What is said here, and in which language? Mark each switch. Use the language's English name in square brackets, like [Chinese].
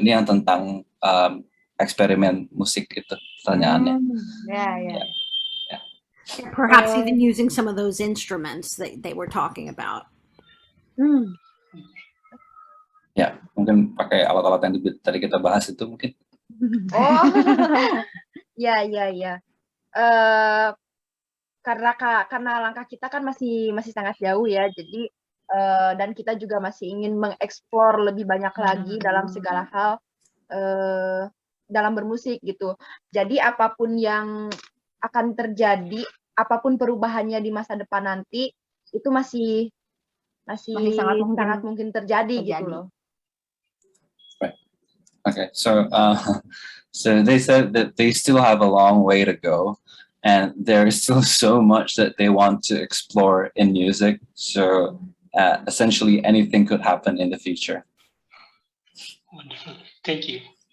[Indonesian] Ini yang tentang eksperimen musik itu pertanyaannya. [English] Yeah. Perhaps even using some of those instruments that they were talking about. [Indonesian] Ya, mungkin pakai alat-alat yang tadi kita bahas itu mungkin. Oh, ya. Karena langkah kita kan masih sangat jauh ya, jadi dan kita juga masih ingin mengeksplor lebih banyak lagi dalam segala hal dalam bermusik gitu. Jadi apapun yang akan terjadi, apapun perubahannya di masa depan nanti, itu masih sangat mungkin terjadi gitu loh. [English] Right. Okay, so they said that they still have a long way to go, and there is still so much that they want to explore in music. So essentially, anything could happen in the future. Wonderful. Thank you.